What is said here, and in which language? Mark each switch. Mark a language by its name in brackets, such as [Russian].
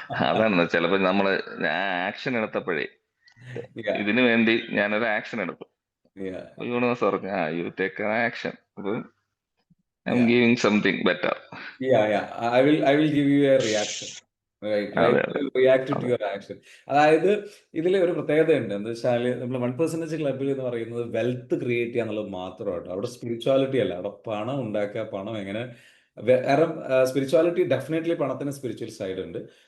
[Malayalam] അതാണ് ചിലപ്പോ നമ്മള് ആക്ഷൻ എടുത്തപ്പോഴേ, ഇതിനു വേണ്ടി ഞാനൊരു ആക്ഷൻ എടുത്തു. [English] universe [Malayalam] പറഞ്ഞു [English] You take action, I'm giving something better. I will give you a reaction. Right. React to your action. [Malayalam] അതായത് ഇതിൽ ഒരു പ്രത്യേകതയുണ്ട്. എന്താ വെച്ചാൽ നമ്മൾ 1% ക്ലബിൽ എന്ന് പറയുന്നത് വെൽത്ത് ക്രിയേറ്റ് ചെയ്യുക എന്നുള്ളത് മാത്രമായിട്ട്, അവിടെ സ്പിരിച്വാലിറ്റി അല്ല, അവിടെ പണം ഉണ്ടാക്കുക. പണം എങ്ങനെ, കാരണം സ്പിരിച്വാലിറ്റി ഡെഫിനറ്റ്ലി പണത്തിന് സ്പിരിച്വൽ സൈഡ് ഉണ്ട്.